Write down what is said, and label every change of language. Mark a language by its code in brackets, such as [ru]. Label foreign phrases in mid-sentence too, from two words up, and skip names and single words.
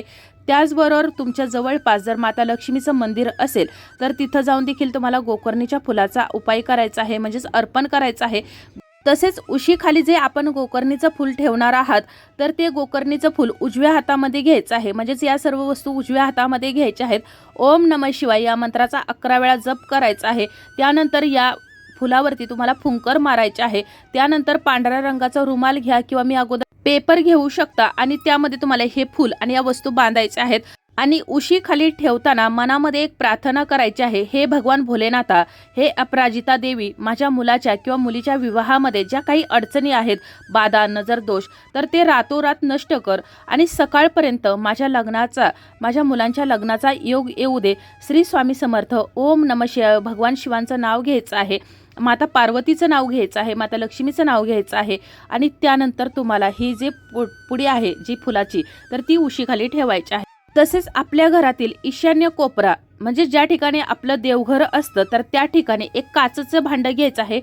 [mr] त्याचबरोबर तुमच्या जवळपास जर माता लक्ष्मीचं मंदिर असेल तर तिथं जाऊन देखील तुम्हाला गोकर्णीच्या फुलाचा उपाय करायचा आहे, म्हणजेच अर्पण करायचं आहे. तसेच उशीखाली जे आपण गोकर्णीचं फूल ठेवणार आहात तर ते गोकर्णीचं फूल उजव्या हातामध्ये घ्यायचं आहे. म्हणजेच या सर्व वस्तू उजव्या हातामध्ये घ्यायच्या आहेत. [sa] ओम नमः शिवाय [mr] या मंत्राचा 11 वेळा जप करायचा आहे. त्यानंतर या फुलावरती तुम्हाला फुंकर मारायचे आहे. त्यानंतर पांढऱ्या रंगाचा रुमाल घ्या किंवा मी अगोदर पेपर घेऊ शकता आणि त्यामध्ये तुम्हाला हे फूल आणि या वस्तू बांधायच्या आहेत. आणि उशी खाली ठेवताना मनामध्ये एक प्रार्थना करायची आहे. हे भगवान भोलेनाथा, हे अपराजिता देवी, माझ्या मुलाच्या किंवा मुलीच्या विवाहामध्ये ज्या काही अडचणी आहेत, बाधा, नजर दोष, तर ते रातोरात नष्ट कर आणि सकाळपर्यंत माझ्या मुलांच्या लग्नाचा योग येऊ दे. श्री स्वामी समर्थ. [sa] ओम नमः शिवाय. [mr] भगवान शिवांचं नाव घ्यायचं आहे, माता पार्वतीचं नाव घ्यायचं आहे, माता लक्ष्मीचं नाव घ्यायचं आहे आणि त्यानंतर तुम्हाला ही जी पुडी आहे जी फुलाची तर ती उशीखाली ठेवायची आहे. तसेच आपल्या घरातील ईशान्य कोपरा म्हणजे ज्या ठिकाणी आपलं देवघर असतं तर त्या ठिकाणी एक काचेचं भांडं घ्यायचं आहे.